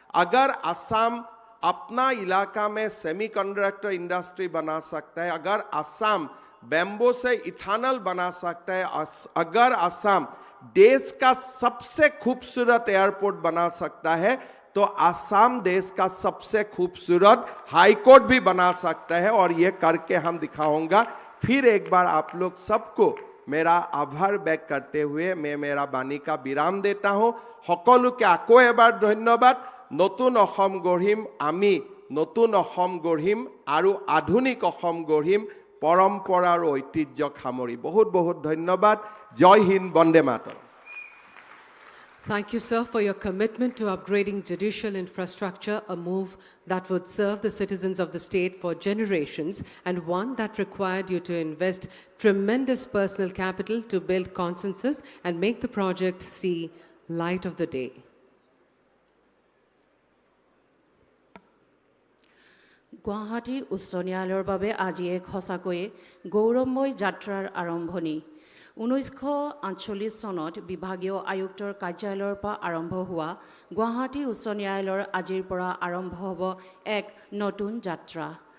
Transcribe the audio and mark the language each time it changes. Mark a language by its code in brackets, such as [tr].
[hi] अगर असम अपना इलाका में सेमीकंडक्टर इंडस्ट्री बना सकता है, अगर असम बैम्बो से इथानल बना सकता है, अगर असम देश का सबसे खूबसूरत एयरपोर्ट बना सकता है, तो असम देश का सबसे खूबसूरत हाई कोर्ट भी बना सकता है और ये करके हम दिखाऊंगा। फिर एक बार आप लोग सबको मेरा आभार व्यक्त करते हुए मैं मेरा बाणी का विराम देता हूं। [as] সকলোকে আকৌ এবাৰ ধন্যবাদ। নতুন অসম গঢ়িম আমি, নতুন অসম গঢ়িম আৰু আধুনিক অসম গঢ়িম পৰম্পৰা আৰু ঐতিহ্যক সামৰি। বহুত বহুত ধন্যবাদ। জয় Hind, Vande Mataram. [en] Thank you, sir, for your commitment to upgrading judicial infrastructure, a move that would serve the citizens of the state for generations and one that required you to invest tremendous personal capital to build consensus and make the project see light of the day. [as] Guwahati উচ্চ ন্যায়ালয়ৰ বাবে আজি এক সঁচাকৈয়ে গৌৰৱময় যাত্ৰাৰ আৰম্ভণি। 1948 চনত বিভাগীয় আয়ুক্তৰ কাৰ্যালয়ৰ পৰা আৰম্ভ হোৱা গুৱাহাটী উচ্চ ন্যায়ালয়ৰ আজিৰ পৰা আৰম্ভ হ'ব এক নতুন যাত্ৰা।